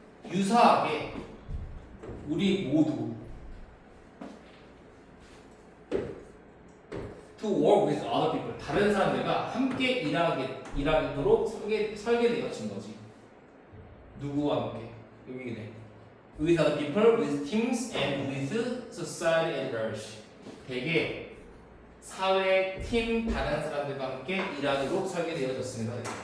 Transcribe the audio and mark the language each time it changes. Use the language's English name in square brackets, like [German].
[Korean] 유사하게 우리 모두 [English] to work with other people, [Korean] 다른 사람들과 함께 일하도록 설계되어진 거지. 누구와 함께? 여기네. [English] With other people, with teams, and with society at large. [Korean] 되게 사회, 팀, 다른 사람들과 함께 일하도록 설계되어졌습니다.